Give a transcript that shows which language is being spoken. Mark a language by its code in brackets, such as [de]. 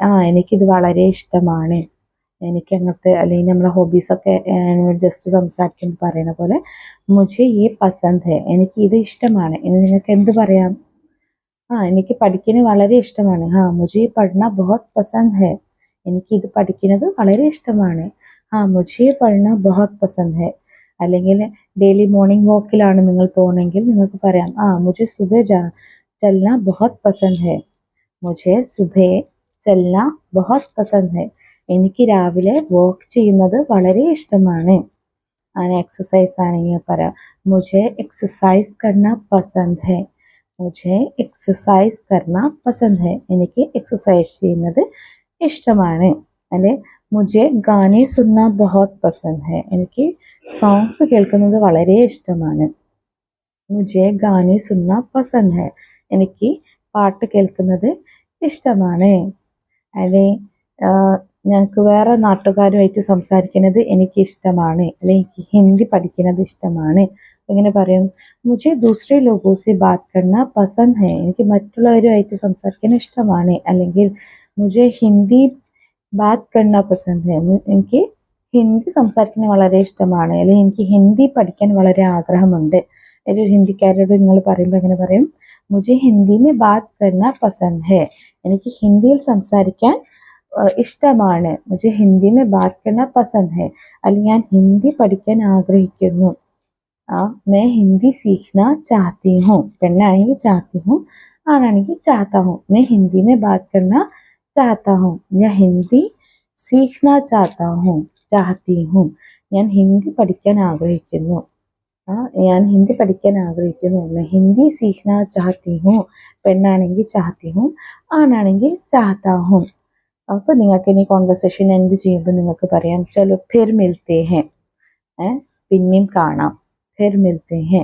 [ml] എനിക്കിത് വളരെ ഇഷ്ടമാണ്, എനിക്ക് അങ്ങനത്തെ, അല്ലെങ്കിൽ നമ്മളെ ഹോബീസൊക്കെ ജസ്റ്റ് സംസാരിക്കുമ്പോൾ പറയുന്ന പോലെ [hi] മുझे ये पसंद है, [ml] എനിക്ക് ഇത് ഇഷ്ടമാണ്. ഇനി നിങ്ങൾക്ക് എന്ത് പറയാം? എനിക്ക് പഠിക്കുന്നത് വളരെ ഇഷ്ടമാണ്. [hi] मुझे पढ़ना बहुत पसंद है, [ml] എനിക്ക് ഇത് പഠിക്കുന്നത് വളരെ ഇഷ്ടമാണ്. [hi] मुझे पढ़ना बहुत पसंद है. [ml] അല്ലെങ്കിൽ ഡെയിലി മോർണിംഗ് വാക്കിലാണ് നിങ്ങൾ പോകുന്നെങ്കിൽ നിങ്ങൾക്ക് പറയാം [hi] मुझे सुबह चलना बहुत पसंद है, मुझे सुबह चलना बहुत पसंद है. [ml] എനിക്ക് രാവിലെ വാക്ക് ചെയ്യുന്നത് വളരെ ഇഷ്ടമാണ്. അങ്ങനെ എക്സസൈസ് ആണെങ്കിൽ പറയാം [hi] मुझे एक्सरसाइज करना पसंद है, मुझे एक्सरसाइज करना पसंद है, [ml] എനിക്ക് എക്സസൈസ് ചെയ്യുന്നത് ഇഷ്ടമാണ്. [hi] അല്ലെ मुझे गाने सुनना बहुत पसंद है, [ml] എനിക്ക് സോങ്സ് കേൾക്കുന്നത് വളരെ ഇഷ്ടമാണ്. [hi] मुझे गाने सुनना पसंद है, [ml] എനിക്ക് പാട്ട് കേൾക്കുന്നത് ഇഷ്ടമാണ്. അല്ലെ ഞങ്ങൾക്ക് വേറെ നാട്ടുകാരുമായിട്ട് സംസാരിക്കുന്നത് എനിക്ക് ഇഷ്ടമാണ്, അല്ലെ എനിക്ക് ഹിന്ദി പഠിക്കുന്നത് ഇഷ്ടമാണ്. എങ്ങനെ പറയും? [hi] मुझे दूसरे लोगों से बात करना पसंद है, [ml] എനിക്ക് മറ്റുള്ളവരുമായിട്ട് സംസാരിക്കാൻ ഇഷ്ടമാണ്. അല്ലെങ്കിൽ [hi] मुझे हिंदी बात करना पसंद है, [ml] എനിക്ക് ഹിന്ദി സംസാരിക്കുന്നത് വളരെ ഇഷ്ടമാണ്, അല്ലെങ്കിൽ എനിക്ക് ഹിന്ദി പഠിക്കാൻ വളരെ ആഗ്രഹമുണ്ട്. ഒരു ഹിന്ദിക്കാരോട് നിങ്ങൾ പറയുമ്പോൾ എങ്ങനെ പറയും? [hi] मुझे हिंदी में बात करना पसंद है, [ml] എനിക്ക് ഹിന്ദിയിൽ സംസാരിക്കാൻ ഇഷ്ടമാണ്. [hi] मुझे हिंदी में बात करना पसंद है, [ml] അല്ലെങ്കിൽ ഞാൻ ഹിന്ദി പഠിക്കാൻ ആഗ്രഹിക്കുന്നു. [hi] मैं हिंदी सीखना चाहती हूँ, [ml] പെണ്ണാണെങ്കിൽ [hi] चाहती हूँ, [ml] ആണാണെങ്കിൽ [hi] चाहता हूँ. मैं हिंदी में बात करना चाहता हूँ, ഞാൻ ഹിന്ദി सीखना चाहता हूँ, चाहती हूँ, [ml] ഞാൻ ഹിന്ദി പഠിക്കാൻ ആഗ്രഹിക്കുന്നു. ഞാൻ ഹിന്ദി പഠിക്കാൻ ആഗ്രഹിക്കുന്നു. [hi] मैं हिंदी सीखना चाहती हूँ, [ml] പെണ്ണാണെങ്കിൽ [hi] चाहती हूँ, [ml] ആണാണെങ്കിൽ [hi] चाहता हूँ. [ml] അപ്പോൾ നിങ്ങൾക്ക് ഇനി കോൺവെർസേഷൻ എൻഡ് ചെയ്യുമ്പോൾ നിങ്ങൾക്ക് പറയാം [hi] ചലോ ഫിർ മിൽത്തെ ഹെ, [ml] പിന്നെയും കാണാം, [hi] ഫിർ മിൽത്തെ ഹെ.